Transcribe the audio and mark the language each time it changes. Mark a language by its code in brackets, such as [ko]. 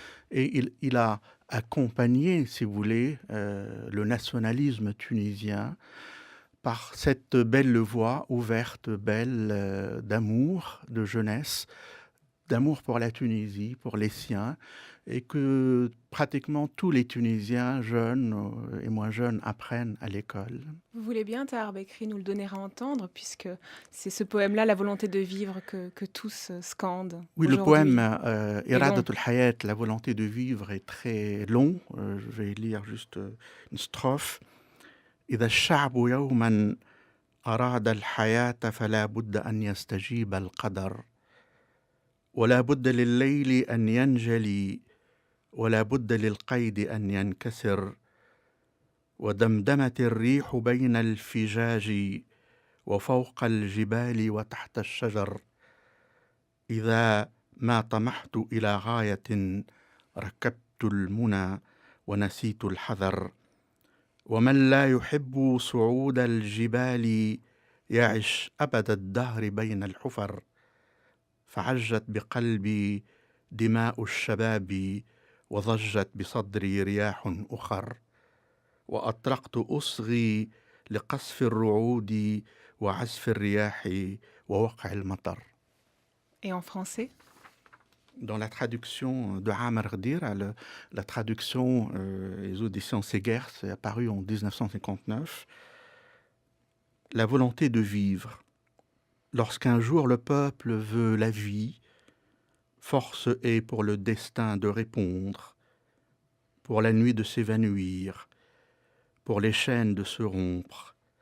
[fr] Et il a accompagné, si vous voulez, le nationalisme tunisien par cette belle voie ouverte, belle, d'amour, de jeunesse, d'amour pour la Tunisie, pour les siens, et que pratiquement tous les Tunisiens, jeunes et moins jeunes, apprennent à l'école. Vous voulez bien, Tahar Bekri, nous le donner à entendre, puisque c'est ce poème-là, La volonté de vivre, que tous scandent Oui, le aujourd'hui. poème Et long. Iradatul Hayat, la volonté de vivre, est très long. Je vais lire juste une strophe. [ar] إذا الشعب يوما أراد الحياة فلا بد أن يستجيب القدر ولا بد لليل أن ينجلي ولا بد للقيد أن ينكسر ودمدمت الريح بين الفجاج وفوق الجبال وتحت الشجر إذا ما طمحت إلى غاية ركبت المنى ونسيت الحذر ومن لا يحب صعود الجبال يعش أبد الدهر بين الحفر فعجت بقلبي دماء الشباب وضجت بصدري رياح أخر وأطرقت أصغي لقصف الرعود وعزف الرياح ووقع المطر. [fr] Et en français? Dans la traduction de Amr Gdir, la traduction les auditions Segers, c'est apparu en 1959, la volonté de vivre. Lorsqu'un jour le peuple veut la vie, force est pour le destin de répondre, pour la nuit de s'évanouir, pour les chaînes de se rompre.